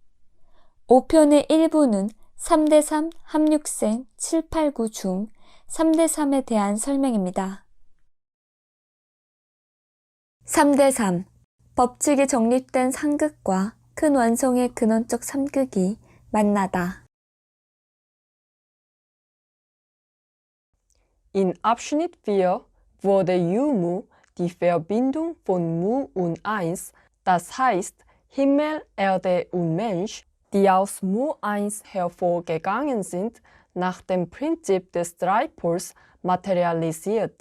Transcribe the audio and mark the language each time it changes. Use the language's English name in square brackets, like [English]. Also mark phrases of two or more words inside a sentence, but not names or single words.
[Korean] 5편의 1부는 3대3, 합육생, 7, 8, 9 중 3대3에 대한 설명입니다. 3대3. 법칙이 정립된 상극과 큰 완성의 근원적 삼극이 만나다. [German] In Abschnitt 4 wurde Jumu die Verbindung von Mu und Eins, das heißt Himmel, Erde und Mensch, die aus Mu 1 hervorgegangen sind, nach dem Prinzip des Dreipols materialisiert.